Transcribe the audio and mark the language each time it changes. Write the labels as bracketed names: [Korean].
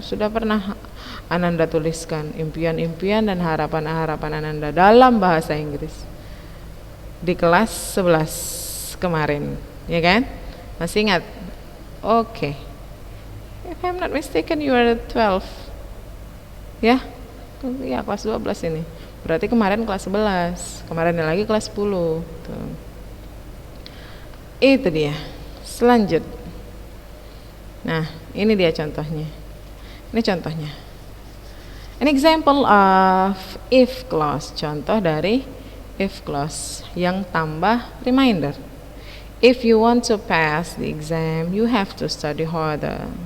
[Indonesian] Sudah pernah Ananda tuliskan impian-impian dan harapan-harapan Ananda dalam bahasa Inggris di kelas 11 kemarin, ya kan? Masih ingat? Oke. [English] If I'm not mistaken you are 12. [Indonesian] Ya? Ya, kelas 12 ini. Berarti kemarin kelas 11, kemarin lagi kelas 10. Tuh. Itu dia. Selanjut. Nah, ini dia contohnya. Ini contohnya. [English] An example of if clause. [Indonesian] Contoh dari if clause yang tambah reminder. [English] If you want to pass the exam, you have to study harder.